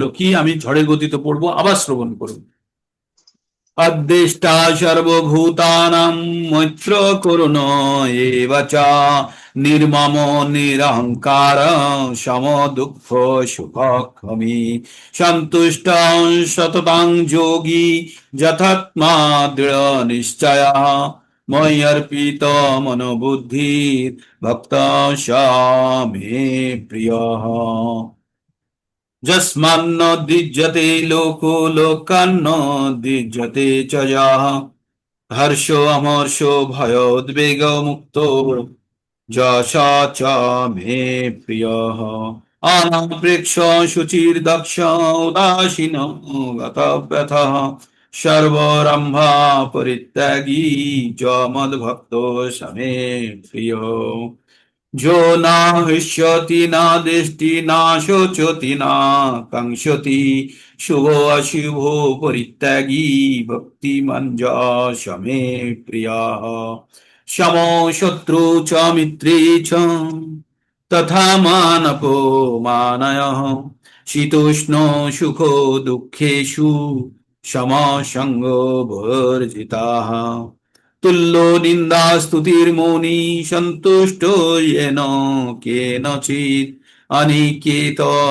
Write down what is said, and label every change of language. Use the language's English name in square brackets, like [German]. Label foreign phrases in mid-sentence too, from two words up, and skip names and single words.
[Bangla] কি, আমি ঝড়ের গতিতে পড়বো, আবার শ্রবণ করুন। [Sanskrit] অদ্দেষ্টা সর্বভূতানাং মৈত্র করুণ এব চ নির্মম নিরহংকার সম দুঃখ সুখক্ষমী সন্তুষ্ট সততাং যোগী যথাত্মা দৃঢ় নিশ্চয় ময়্যর্পিত মনোবুদ্ধির ভক্ত স মে প্রিয়। যস্মান্ন দ্বিজতে লোকো লোকান্ন দ্বিজতে চ যঃ হর্ষ অমর্ষ ভয়োদ্বেগ মুক্ত যশা চ মে প্রিয়ঃ অনাপৃক্ষ শুচির্দক্ষ উদাসীন গতব্যথः সর্বরম্ভা পরিত্যাগী য মদ্ভক্তো সমে প্রিয় जो न हृष्यति न दृष्टि न शोचति न कांक्षति शुभो अशुभो परित्यागी भक्तिमान् च मे प्रियः समो शत्रु च मित्रे च तथा मानपो मानयः शीतोष्णो सुखो दुःखेषु समसंगो वर्जिताः तुल्यो निंदा स्तुतिर्मौनी सन्तुष्टो येन केनचित् अनिकेत